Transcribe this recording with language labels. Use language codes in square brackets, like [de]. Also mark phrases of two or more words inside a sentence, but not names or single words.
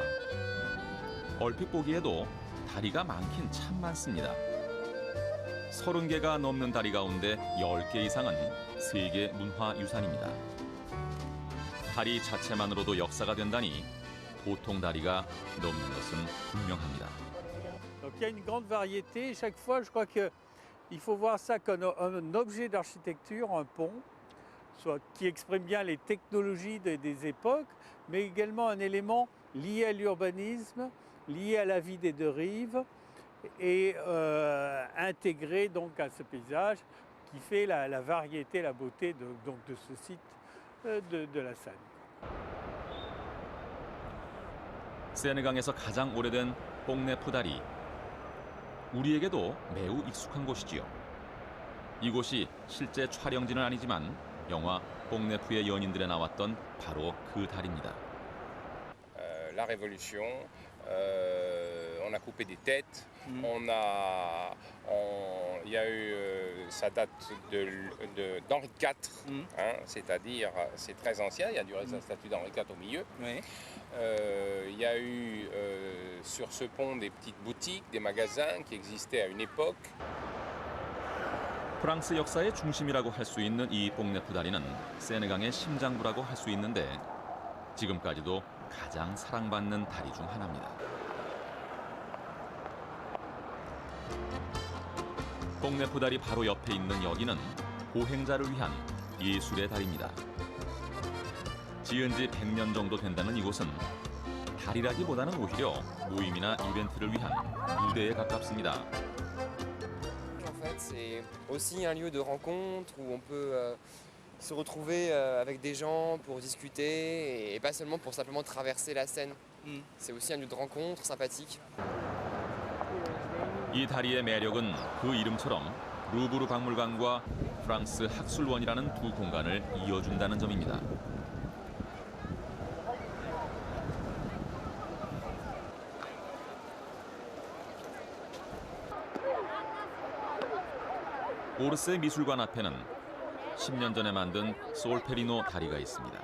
[ko] 얼핏 보기에도 다리가 많긴 참 많습니다. 30개가 넘는 다리 가운데 10개 이상은 세계 문화유산입니다. 다리 자체만으로도 역사가 된다니 보통 다리가 넘는 것은 분명합니다. [fr] Donc il y a une grande variété. Chaque fois, je crois qu'il faut voir ça comme un objet d'architecture, un pont, soit qui exprime bien les technologies des époques, mais également un élément lié à l'urbanisme, lié à la vie des deux rives et intégré donc à ce paysage qui fait la variété, la beauté de ce site de la Seine. [ko] 세느강에서 가장 오래된 뽕네프 다리. 우리에게도 매우 익숙한 곳이지요. 이곳이 실제 촬영지는 아니지만 영화 뽕네프의 연인들에 나왔던 바로 그 다리입니다. [fr] La Révolution, on a coupé des têtes, il y a eu, ça date d'Henri IV, hein, c'est-à-dire c'est très ancien, il y a du reste la statue d'Henri IV au milieu. Il y a eu sur ce pont des petites boutiques, des magasins qui existaient à une époque. [ko] 프랑스 역사의 중심이라고 할 수 있는 이 뽕네프 다리는 세느강의 심장부라고 할 수 있는데 지금까지도 가장 사랑받는 다리 중 하나입니다. 뽕네프 다리 바로 옆에 있는 여기는 보행자를 위한 예술의 다리입니다. 지은 지 100년 정도 된다는 이곳은 다리라기보다는 오히려 모임이나 이벤트를 위한 무대에 가깝습니다. [fr] En fait, c'est aussi un lieu de rencontre où on peut se retrouver avec des gens pour discuter et pas seulement pour simplement traverser la Seine. C'est aussi un lieu de rencontre sympathique. [ko] 이 다리의 매력은 그 이름처럼 루브르 박물관과 프랑스 학술원이라는 두 공간을 이어준다는 점입니다. 오르세 미술관 앞에는 10년 전에 만든 솔페리노 다리가 있습니다.